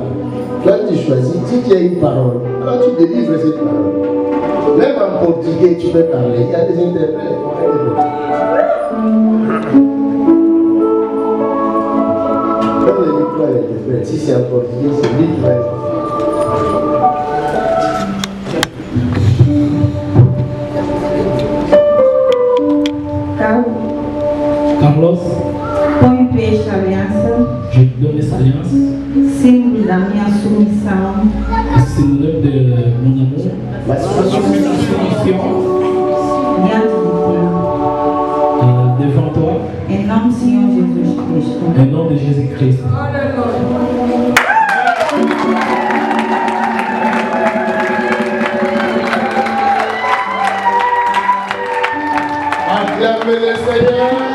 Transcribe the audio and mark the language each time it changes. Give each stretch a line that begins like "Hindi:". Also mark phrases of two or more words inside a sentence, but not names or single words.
French: Toi, tu choisis. Si tu as une parole, alors tu délivres cette parole. Même portugais, tu peux parler. Il y a des interprètes. Quand le micro est interprète, si c'est en portugais, c'est lui qui va être. Carlos,
Portuguese: põe esta aliança,
French: je te donne cette alliance,
Portuguese: símbolo da minha submissão
French: symbole de mon amour,
Portuguese: diante de
French: devant toi,
Portuguese: Ti, em nome do Senhor Jesus Cristo.
French: au nom de Jésus-Christ. Acclamez le Seigneur.